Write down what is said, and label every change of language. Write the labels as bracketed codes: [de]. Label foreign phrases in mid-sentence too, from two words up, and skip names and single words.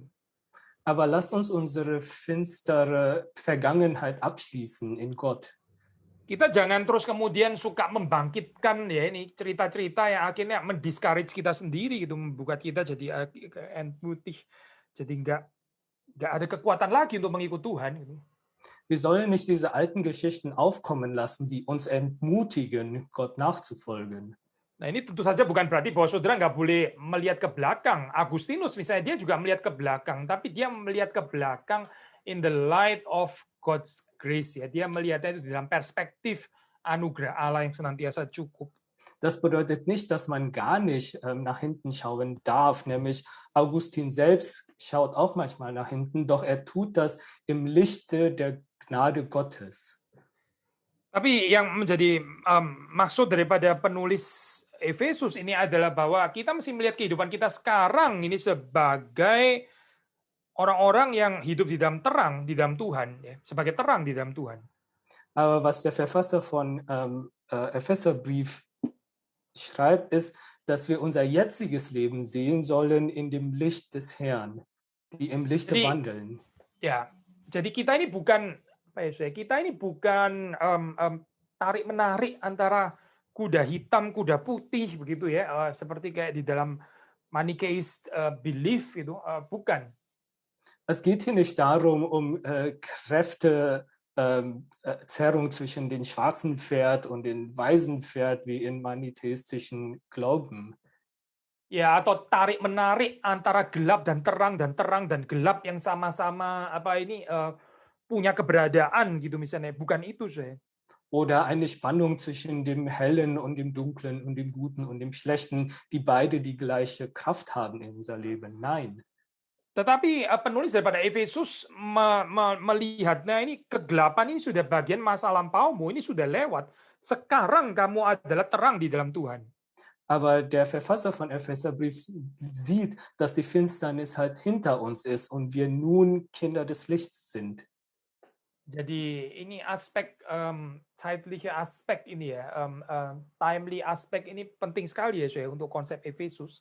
[de] Aber lass uns unsere finstere Vergangenheit abschließen in Gott. [id] Kita jangan terus kemudian suka membangkitkan ya ini cerita-cerita yang akhirnya mendiscourage kita sendiri gitu, membuat kita jadi entmutig, jadi nggak ada kekuatan lagi untuk mengikut Tuhan gitu. [de] Wir sollen nicht diese alten Geschichten aufkommen lassen, die uns entmutigen, Gott nachzufolgen. [id] Nah ini tentu saja bukan berarti bahwa saudara nggak boleh melihat ke belakang. Agustinus misalnya dia juga melihat ke belakang, tapi dia melihat ke belakang [en] in the light of God's grace [id] ya. Dia melihatnya itu dalam perspektif anugerah Allah yang senantiasa cukup. [de] Das bedeutet nicht, dass man gar nicht nach hinten schauen darf, nämlich Augustin selbst schaut auch manchmal nach hinten, doch er tut das im Lichte der Gnade Gottes. [id] Tapi yang menjadi maksud daripada penulis Efesus ini adalah bahwa kita mesti melihat kehidupan kita sekarang ini sebagai orang-orang yang hidup di dalam terang, di dalam Tuhan, ya, sebagai terang di dalam Tuhan. [de] Aber was der Verfasser von Epheserbrief schreibt, ist, dass wir unser jetziges Leben sehen sollen in dem Licht des Herrn, die im Lichte wandeln. [id] Ya, jadi kita ini bukan tarik menarik antara kuda hitam, kuda putih begitu ya, seperti kayak di dalam [en] Manichaeist belief [id] itu, bukan. [de] Es geht hier nicht darum, Zerrung zwischen den schwarzen Pferd und den weißen Pferd wie in manitäistischen Glauben. [id] Ya, atau tarik menarik antara gelap dan terang dan gelap yang sama-sama punya keberadaan gitu misalnya, bukan itu saya. [de] Oder eine Spannung zwischen dem Hellen und dem Dunklen und dem Guten und dem Schlechten, die beide die gleiche Kraft haben in unser Leben. Nein. [id] Tetapi penulis daripada Efesus melihatnya ini kegelapan ini sudah bagian masa lampaumu, ini sudah lewat. Sekarang kamu adalah terang di dalam Tuhan. [de] Aber der Verfasser von Epheserbrief sieht, dass die Finsternis halt hinter uns ist und wir nun Kinder des Lichts sind. [id] Jadi ini aspek [de] zeitliche Aspek [id] ini ya, timely Aspek ini penting sekali ya saya untuk konsep Efesus.